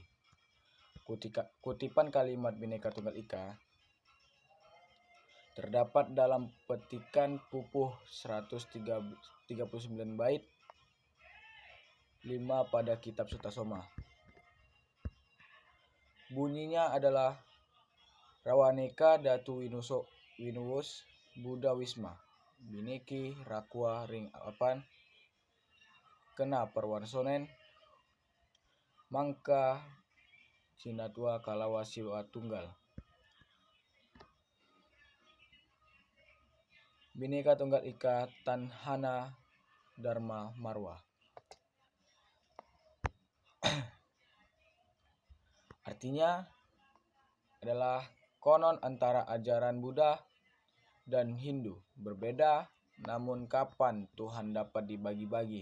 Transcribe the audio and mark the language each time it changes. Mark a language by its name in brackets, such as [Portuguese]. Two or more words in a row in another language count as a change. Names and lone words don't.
[Indonesian] Kutipan kalimat Bhinneka Tunggal Ika terdapat dalam petikan Pupuh 139 bait 5 pada kitab Sutasoma. Bunyinya adalah [Kawi] Rawaneka Datu Winuwus Buddha Wisma Bineki Rakwa Ring Apan Kena Perwarsonen Mangka Sinatwa Kalawa Siwa Tunggal. Bhinneka Tunggal Ika Tanhana Dharma Marwa. [Indonesian] Artinya adalah konon antara ajaran Buddha dan Hindu berbeda, namun kapan Tuhan dapat dibagi-bagi?